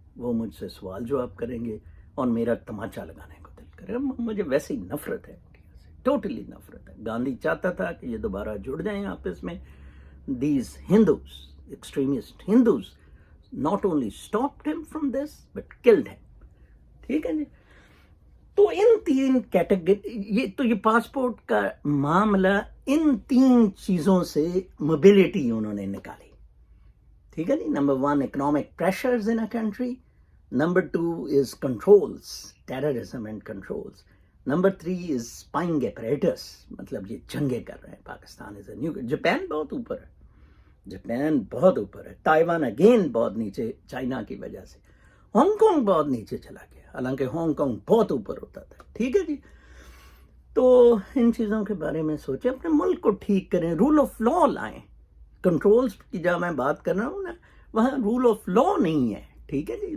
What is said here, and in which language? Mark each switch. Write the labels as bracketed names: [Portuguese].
[Urdu] وہ مجھ سے سوال جواب کریں گے اور میرا تماچا لگانے کو دل کرے. مجھے ویسے ہی نفرت ہے انڈیا سے, ٹوٹلی نفرت ہے. گاندھی چاہتا تھا کہ یہ دوبارہ جڑ جائیں آپس میں. [English] These Hindus, extremist Hindus, not only stopped him from this, but killed him. [Urdu] ٹھیک ہے جی. تو ان تین کیٹیگری, یہ پاسپورٹ کا معاملہ, ان تین چیزوں سے موبلٹی انہوں نے نکالی. ٹھیک ہے جی. [English] Number 1 economic pressures in a country. Number 2 is controls, terrorism and controls. Number 3 is spying apparatus. [Urdu] مطلب یہ جنگیں کر رہے ہیں. [English] Pakistan is a new. [Urdu] Japan بہت اوپر ہے. جاپان بہت اوپر ہے. تائیوان اگین بہت نیچے چائنا کی وجہ سے. ہانگ کانگ بہت نیچے چلا گیا, حالانکہ ہانگ کانگ بہت اوپر ہوتا تھا. ٹھیک ہے جی. تو ان چیزوں کے بارے میں سوچیں, اپنے ملک کو ٹھیک کریں, رول آف لا لائیں. کنٹرولز کی جہاں میں بات کر رہا ہوں نا, وہاں رول آف لا نہیں ہے. ٹھیک ہے جی.